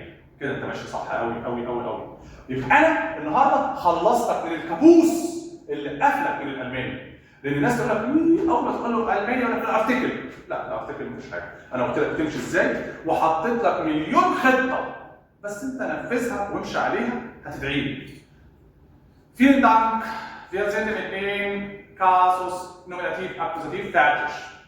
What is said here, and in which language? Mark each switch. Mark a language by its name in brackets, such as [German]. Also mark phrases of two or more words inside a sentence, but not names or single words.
[Arabic] كده انت ماشي صح قوي قوي قوي قوي. يبقى انا النهارده خلصتك من الكابوس اللي قفلك من الالماني. لان الناس تقول لك اول ما تقول له الماني يقول لك الارتكل. لا الارتكل مش حاجه، انا قلت لك تمشي ازاي وحطيت لك مليون خطه، بس انت نفذها وامشي عليها هتدعي لي. [German] Vielen Dank. Wir sind mit dem Kasus Nominativ Akkusativ fertig.